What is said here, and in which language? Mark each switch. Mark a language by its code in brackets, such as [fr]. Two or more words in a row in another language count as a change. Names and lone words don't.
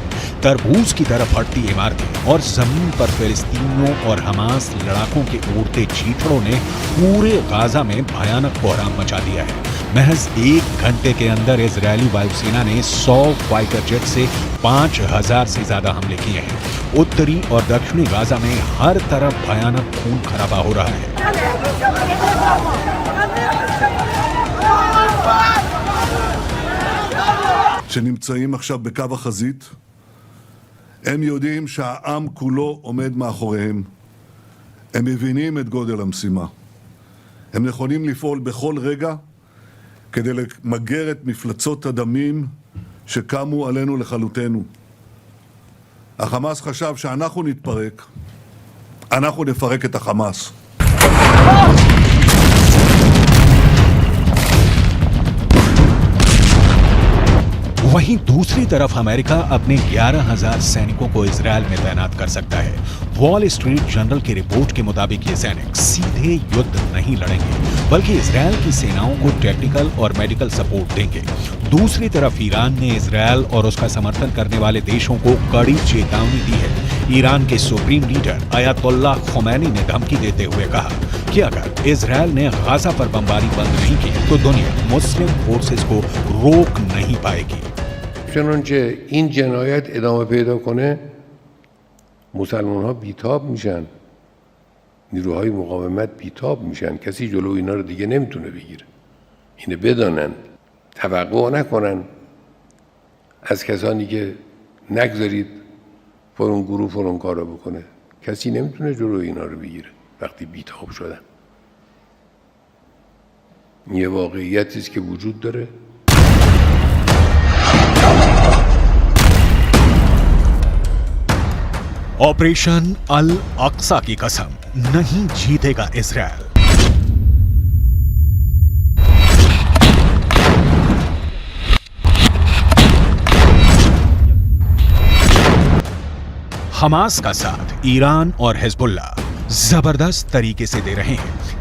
[hi] तरबूज की तरफ हटती इमारतें और जमीन पर फिलिस्तीनियों और हमास लड़ाकों के उड़ते चीथड़ों ने पूरे गाजा में भयानक कोहराम मचा दिया है। महज 1 घंटे के अंदर इजरायली वायुसेना ने 100 फाइटर जेट से 5000 से ज्यादा हमले किए हैं। उत्तरी और दक्षिणी गाजा में हर तरफ भयानक खून खराबा हो रहा है। [he] שנמצאים עכשיו בקו החזית, הם יודעים שהעם כולו עומד מאחוריהם. הם מבינים את גודל המשימה. הם נכונים לפעול בכל רגע כדי למגר את מפלצות הדמים שקמו עלינו לכלותנו. החמאס חשב שאנחנו נתפרק, אנחנו נפרק את החמאס. [hi] वहीं दूसरी तरफ अमेरिका अपने 11,000 सैनिकों को इजरायल में तैनात कर सकता है। वॉल स्ट्रीट जर्नल की रिपोर्ट के मुताबिक ये सैनिक सीधे युद्ध नहीं लड़ेंगे, बल्कि इजरायल की सेनाओं को टेक्निकल और [en] medical support [hi] देंगे। दूसरी तरफ ईरान ने इजरायल और उसका समर्थन करने वाले देशों को कड़ी चेतावनी दी है। ईरान के [en] supreme leader [hi] अयातुल्लाह खुमैनी ने धमकी देते हुए कहा कि अगर इजरायल ने गाजा पर बमबारी बंद नहीं की तो दुनिया [en] Muslim forces [hi] को रोक नहीं पाएगी। [fa] چنانچه این جنایت ادامه پیدا کنه مسلمان ها بیتاب میشن، نیروهای مقاومت بیتاب میشن، کسی جلو اینا رو دیگه نمیتونه بگیره. اینه بدانن، توقع نکنن از کسانی که نگذارید فلان گروه فلان کارو بکنه. کسی نمیتونه جلو اینا رو بگیره وقتی بیتاب شدن. یه واقعیتی است که وجود داره. [hi] ऑपरेशन अल अक्सा की कसम, नहीं जीतेगा इजरायल। हमास का साथ ईरान और हिजबुल्लाह जबरदस्त तरीके से दे रहे हैं।